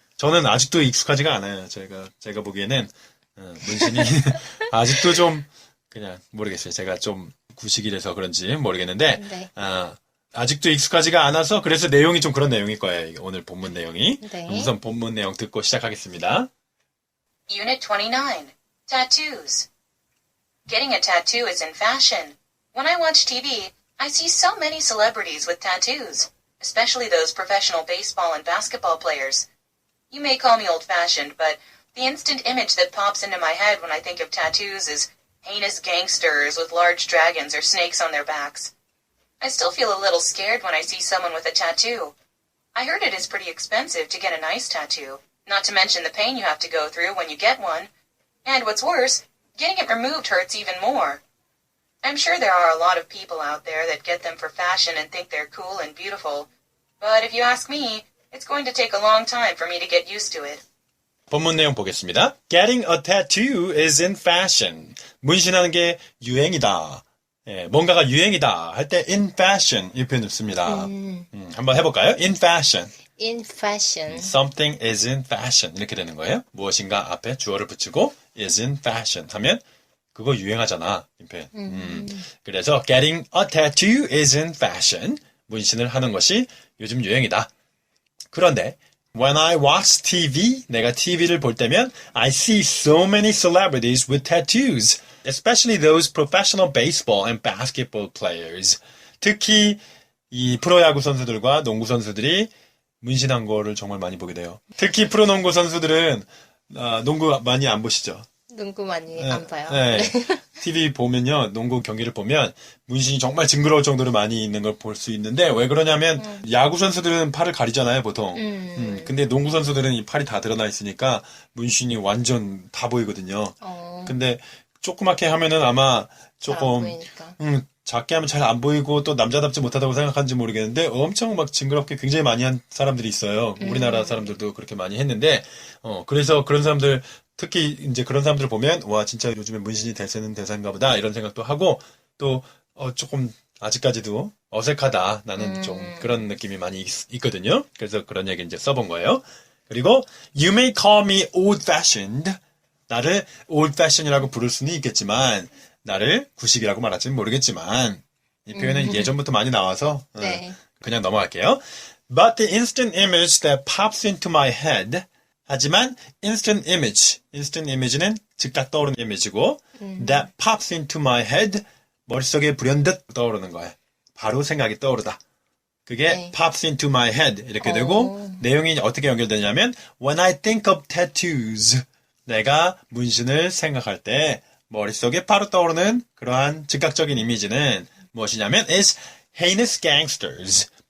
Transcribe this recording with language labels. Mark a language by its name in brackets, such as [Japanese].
[Korean] 저는 아직도 익숙하지가 않아요. 제가 보기에는 문신이 아직도 좀 그냥 모르겠어요. 제가 좀 구식이라서 그런지 모르겠는데 네. 아직도 익숙하지가 않아서 그래서 내용이 좀 그런 내용일 거예요. 오늘 본문 내용이. 네. 우선 본문 내용 듣고 시작하겠습니다. [English] Unit 29. Tattoos. Getting a tattoo is in fashion. When I watch TV, I see so many celebrities with tattoos, especially those professional baseball and basketball players. You may call me old-fashioned, but the instant image that pops into my head when I think of tattoos is heinous gangsters with large dragons or snakes on their backs. I still feel a little scared when I see someone with a tattoo. I heard it is pretty expensive to get a nice tattoo, not to mention the pain you have to go through when you get one. And what's worse, getting it removed hurts even more. I'm sure there are a lot of people out there that get them for fashion and think they're cool and beautiful. But if you ask me, it's going to take a long time for me to get used to it. [Korean] 본문 내용 보겠습니다. [English] Getting a tattoo is in fashion. [Korean] 문신하는 게 유행이다. 뭔가가 유행이다 할 때 in fashion 이 표현을 씁니다. 한번 해볼까요? In fashion. [English] In fashion. Something is in fashion [Korean] 이렇게 되는 거예요. 무엇인가 앞에 주어를 붙이고 is in fashion 하면 그거 유행하잖아. 이 표현. [English] 그래서 getting a tattoo is in fashion. [Korean] 문신을 하는 것이 요즘 유행이다. [English] 그런데 when I watch TV, [Korean] 내가 TV를 볼 때면 [English] I see so many celebrities with tattoos, especially those professional baseball and basketball players. [Korean] 특히 이 프로야구 선수들과 농구 선수들이 문신한 거를 정말 많이 보게 돼요. 특히 프로농구 선수들은 농구 많이 안 보시죠? 농구 많이 안 봐요. 네. TV 보면요, 농구 경기를 보면 문신이 정말 징그러울 정도로 많이 있는 걸 볼 수 있는데 왜 그러냐면 야구 선수들은 팔을 가리잖아요, 보통. 근데 농구 선수들은 이 팔이 다 드러나 있으니까 문신이 완전 다 보이거든요. 근데 조그맣게 하면은 아마 조금 작게 하면 잘 안 보이고 또 남자답지 못하다고 생각하는지 모르겠는데 엄청 막 징그럽게 굉장히 많이 한 사람들이 있어요. 우리나라 사람들도 그렇게 많이 했는데 그래서 그런 사람들 특히 이제 그런 사람들 보면 와 진짜 요즘에 문신이 대세는 대세인가 보다 이런 생각도 하고 또 조금 아직까지도 어색하다 나는 좀 그런 느낌이 많이 있거든요. 그래서 그런 얘기 이제 써본 거예요. [English] 그리고 You may call me old-fashioned. [Korean] 나를 old-fashion이라고 부를 수는 있겠지만 나를 구식이라고 말할지는 모르겠지만 이 표현은 예전부터 많이 나와서 네. 그냥 넘어갈게요. [English] But the instant image that pops into my head 하지만 instant image는 [Korean] 즉각 떠오르는 이미지고 [English] that pops into my head [Korean] 머릿속에 불현듯 떠오르는 거예요. 바로 생각이 떠오르다. 그게 네. [English] pops into my head [Korean] 이렇게 되고 내용이 어떻게 연결되냐면 [English] when I think of tattoos [Korean] 내가 문신을 생각할 때 머릿속에 바로 떠오르는 그러한 즉각적인 이미지는 무엇이냐면 [English] is heinous gangsters.